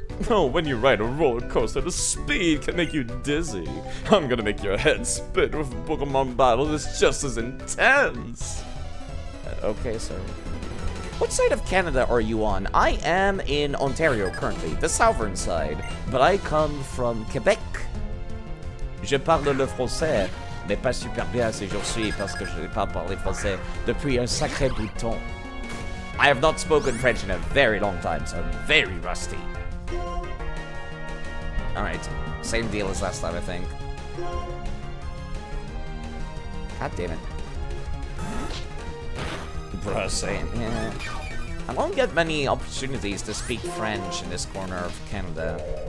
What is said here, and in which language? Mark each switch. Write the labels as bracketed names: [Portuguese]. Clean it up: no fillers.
[English] Oh, when you ride a roller coaster, the speed can make you dizzy. I'm gonna make your head spin with a Pokemon battle that's just as intense. Okay, sir. What side of Canada are you on? I am in Ontario currently, the southern side, but I come from Quebec. [French] Je parle le français, mais pas super bien ces jours-ci parce que je n'ai pas parlé français depuis un sacré bout de temps. [English] I have not spoken French in a very long time, so I'm very rusty. Alright, same deal as last time, I think. God damn it. Bruh, saying, yeah. I don't get many opportunities to speak French in this corner of Canada.